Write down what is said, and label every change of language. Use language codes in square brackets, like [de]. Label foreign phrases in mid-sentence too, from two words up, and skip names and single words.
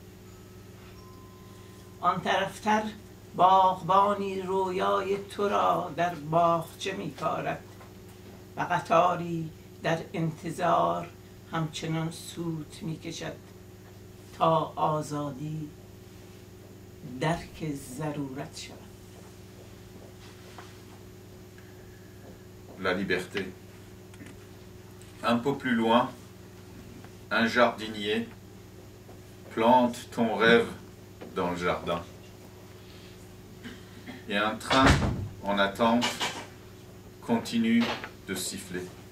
[fa] آن طرفتر باغبانی رویای تو را در باغچه می‌کارد و قطاری در انتظار همچنان سوت می‌کشد تا آزادی درک ضرورت شود. [fr] La liberté. Un peu plus loin, un jardinier plante ton rêve dans le jardin. Et un train en attente continue de siffler.